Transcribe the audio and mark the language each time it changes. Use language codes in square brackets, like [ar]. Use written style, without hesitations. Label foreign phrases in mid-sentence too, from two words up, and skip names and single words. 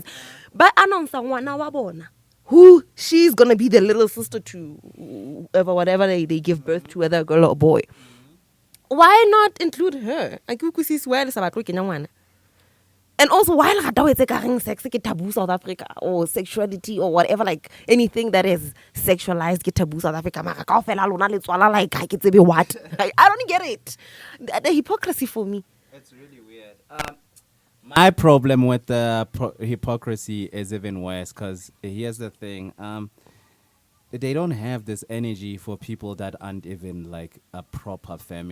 [en] But announce Wanabona, who she's gonna be the little sister to whatever they give birth to, whether a girl or a boy. Why not include her? And also, why not sex ke taboo South Africa, or sexuality, or whatever, like anything that is sexualized ke taboo South Africa. [st] Mara kaofela lona le tswala like ha ke tsebe what. [en] Like, I don't get it. The hypocrisy for me. It's really weird. My problem with the hypocrisy is even worse, because here's the thing. They don't have this energy for people that aren't even like a proper family.